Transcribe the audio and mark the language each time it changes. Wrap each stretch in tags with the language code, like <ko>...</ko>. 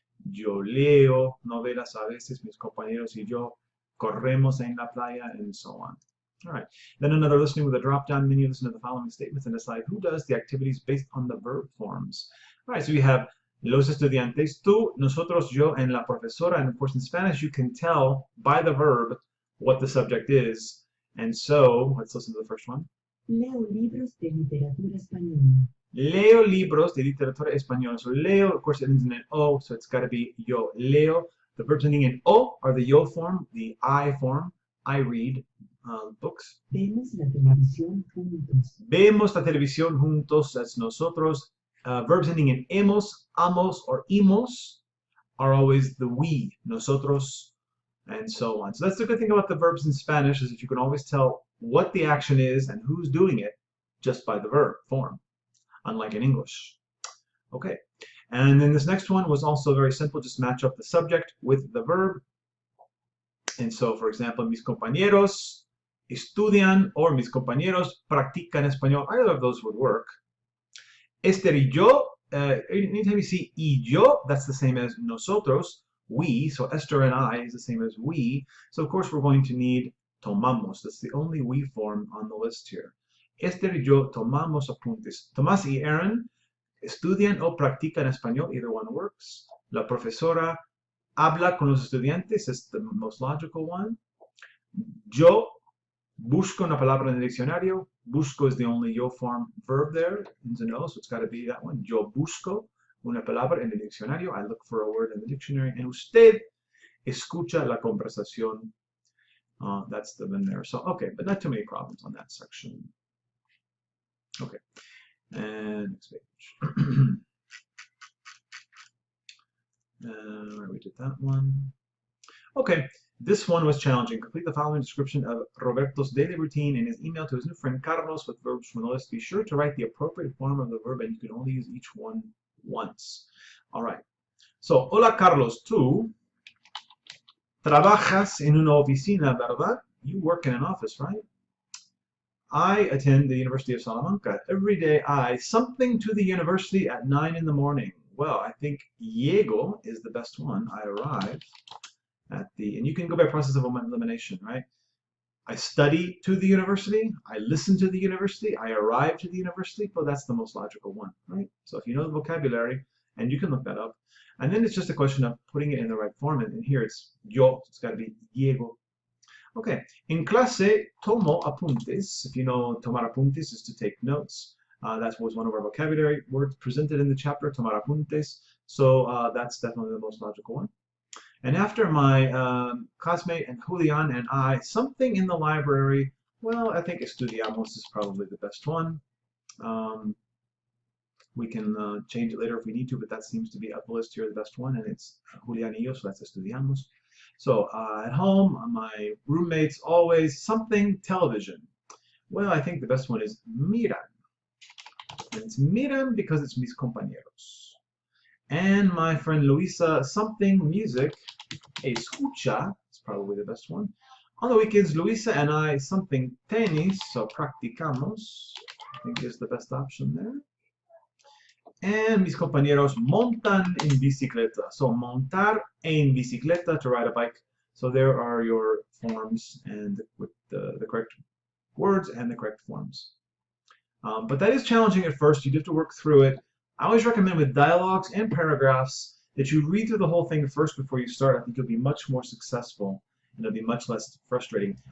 <es>Yo leo novelas a veces. Mis compañeros y yo corremos en la playa,</es> <en>and so on. All right, then another listening with a drop-down menu. Listen to the following statements and decide who does the activities based on the verb forms. All right, so we have los estudiantes, tú, nosotros, yo, and la profesora. And of course, in Spanish, you can tell by the verb what the subject is. And so, let's listen to the first one.</en> <es>Leo libros de literatura española. Leo libros de literatura española.</es> <en>So leo, of course, it ends in an O, so it's got to be</en> <es>yo leo</es> <en>The verbs ending in O are the yo form, the I form. I read books.</en> <es>Vemos la televisión juntos. Vemos la televisión juntos,</es> <en>that's</en> <es>nosotros.</es> <en>Verbs ending in emos, amos, or imos are always the we, nosotros, and so on. So that's the good thing about the verbs in Spanish, is that you can always tell what the action is and who's doing it just by the verb form, unlike in English. Okay, and then this next one was also very simple. Just match up the subject with the verb.</en> <es>And so, for example, mis compañeros estudian or mis compañeros practican español.</es> <en>Either of those would work.</en> <es>Esther y yo,</es> <en>anytime you see</en> <es>y yo,</es> <en>that's the same as nosotros, we. So Esther and I is the same as we. So of course we're going to need tomamos. That's the only we form on the list here.</en> <es>Esther y yo tomamos apuntes. Tomás y Aaron estudian o practican español.</es> <en>Either one works.</en> <es>La profesora habla con los estudiantes</es> <en>is the most logical one.</en> <es>Yo busco una palabra en el diccionario.</es> <en>Busco is the only yo form verb there in the know, so it's got to be that one.</en> <es>Yo busco una palabra en el diccionario.</es> <en>I look for a word in the dictionary.</en> <es>And usted escucha la conversación.</es> <en>That's the one there. So, okay, but not too many problems on that section. Okay, and next page. We did that one. Okay, this one was challenging. Complete the following description of Roberto's daily routine in his email to his new friend Carlos with verbs from the list. Be sure to write the appropriate form of the verb, and you can only use each one once. All right.</en> <es>So, hola Carlos, tú trabajas en una oficina, ¿verdad?</es> <en>You work in an office, right? I attend the University of Salamanca. Every day something to the university at 9 in the morning. Well, I think llego is the best one. I arrive at and you can go by process of elimination, right? I study to the university, I listen to the university, I arrive to the university. Well, that's the most logical one, right? So if you know the vocabulary, and you can look that up, and then it's just a question of putting it in the right form, and here it's yo, it's got to be llego.</en> <es>Okay, en clase tomo apuntes.</es> <en>If you know,</en> <es>tomar apuntes</es> <en>is to take notes. That was one of our vocabulary words presented in the chapter,</en> <es>tomar apuntes.</es> <en>So that's definitely the most logical one. And after my classmate and Julian and I, something in the library, well, I think estudiamos is probably the best one. We can change it later if we need to, but that seems to be up the list here, the best one, and it's</en> <es>Julian y yo,</es> <en>so that's estudiamos. So at home, my roommates always something television. Well, I think the best one is miran. And it's miran because it's</en> <es>mis compañeros.</es> <en>And my friend Luisa, something music, escucha, is probably the best one. On the weekends, Luisa and I, something tenis, so practicamos, I think is the best option there.</en> <es>And mis compañeros montan en bicicleta.</es> <en>So</en> <es>montar en bicicleta,</es> <en>to ride a bike. So there are your forms and with the correct words and the correct forms. But that is challenging at first. You do have to work through it. I always recommend with dialogues and paragraphs that you read through the whole thing first before you start. I think you'll be much more successful and it'll be much less frustrating.</en>